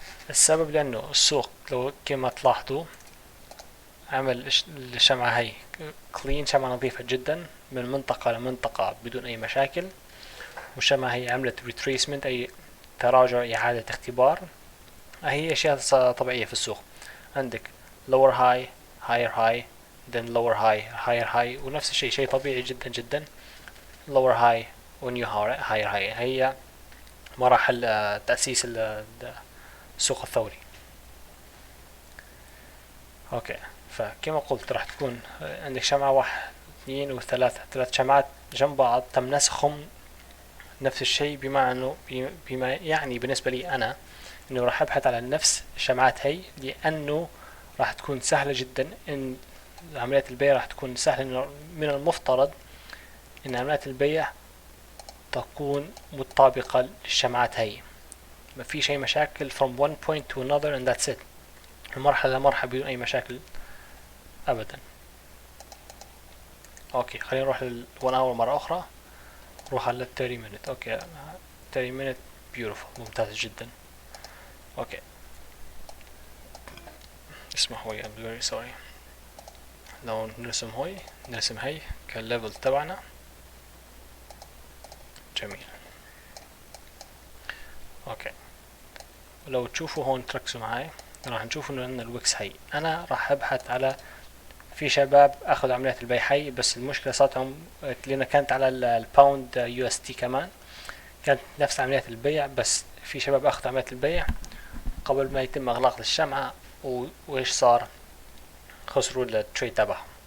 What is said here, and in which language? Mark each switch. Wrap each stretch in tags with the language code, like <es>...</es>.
<ar>السبب لأنه السوق لو كما تلاحظوا عمل الشمعة هي كلين، شمعة نظيفة جدا من منطقة لمنطقة بدون أي مشاكل. والشمعة هي عملت ريتريسمنت، أي تراجع، إعادة اختبار. هي أشياء طبيعية في السوق. عندك</ar> <en>lower high higher high</en> <ar>then lower high higher high، ونفس الشيء شيء طبيعي جدا جدا. lower high و new higher high هي مراحل تأسيس السوق الثوري. اوكي، فكما قلت راح تكون عندك شمعة 1 2 وثلاثة، 3 شمعات جنب بعض تم نسخهم نفس الشيء، بما يعني بالنسبة لي أنا إنه راح أبحث على نفس الشمعات هي، لأنه راح تكون سهلة جدا. إن عمليات البيع راح تكون سهلة، إنه من المفترض إن عمليات البيع تكون مطابقة للشمعات هي، ما في شيء مشاكل</ar> <en>from one point to another and that's it،</en> <ar>من مرحلة لمرحلة بدون أي مشاكل أبدا. أوكي، خلينا نروح لل1 hour مرة أخرى، نروح على 30 minute. أوكي</ar> <en>30 minute beautiful،</en> <ar>ممتاز جدا. أوكي، اسمحوا لي</ar> <en>I'm very sorry.</en> <ar>لو نرسم هي كالليفل تبعنا. جميل. أوكي، ولو تشوفوا هون تركزوا معي، راح نشوف إنه عندنا الويكس هي. أنا راح أبحث على، في شباب أخذوا عمليات البيع هي، بس المشكلة صارتهم لأن كانت على الباوند USD كمان، كانت نفس عمليات البيع، بس في شباب أخذوا عمليات البيع قبل ما يتم إغلاق الشمعة، وإيش صار؟ خسروا التريد تبعهم.</ar>